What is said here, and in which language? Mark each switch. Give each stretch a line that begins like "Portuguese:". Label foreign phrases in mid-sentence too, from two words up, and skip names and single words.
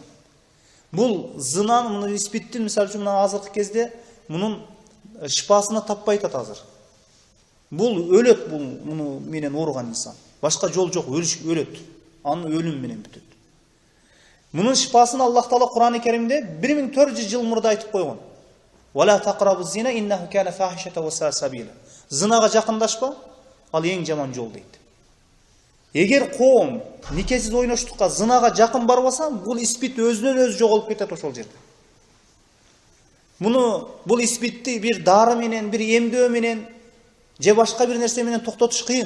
Kyrgyz: Бул зынанын мына испиттин мисалы үчүн мына азыркы кезде мунун шипасына таппай атат азыр. Бул өлөт, бул муну менен ооруган инсан. Башка жол жок, өлөт. Анын өлүм менен бүтөт. Мунун шипасын Аллах Таала Кур'ан-ы Керимде 1400 жыл мурда айтып койгон.
Arabic: ولا تقربوا الزنى إنه كان فاحشة وساء سبيلا.
Kyrgyz: Зынага жакындашпа, ал эң жаман жол дейт. Эгер коом никесиз ойноштукка, зынага жакын барбаса, бул испит өзүнөн өзү жоголуп кетет ошол жерде. Бул испитти bir дары менен, bir эмдөө менен же башка bir нерсе менен токтотуш кыйын.